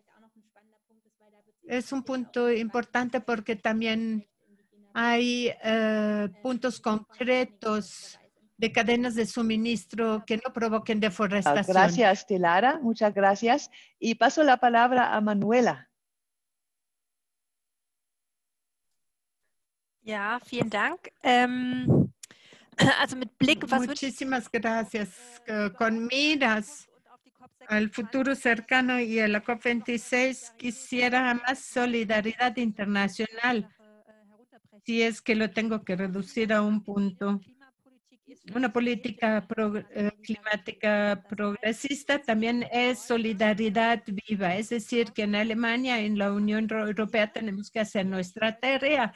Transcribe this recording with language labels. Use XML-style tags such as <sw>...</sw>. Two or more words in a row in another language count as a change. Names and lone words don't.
<es>Es un punto importante porque también hay puntos concretos de cadenas de suministro que no provoquen deforestación. Gracias, Dilara. Muchas gracias. Y paso la palabra a Manuela.</es> <de>Ja, vielen Dank. Also mit Blick, was</de> <es>Muchísimas gracias. Con miras al futuro cercano y a la COP26, quisiera más solidaridad internacional, si es que lo tengo que reducir a un punto. Una política climática progresista también es solidaridad viva, es decir, que en Alemania, en la Unión Europea, tenemos que hacer nuestra tarea.</es>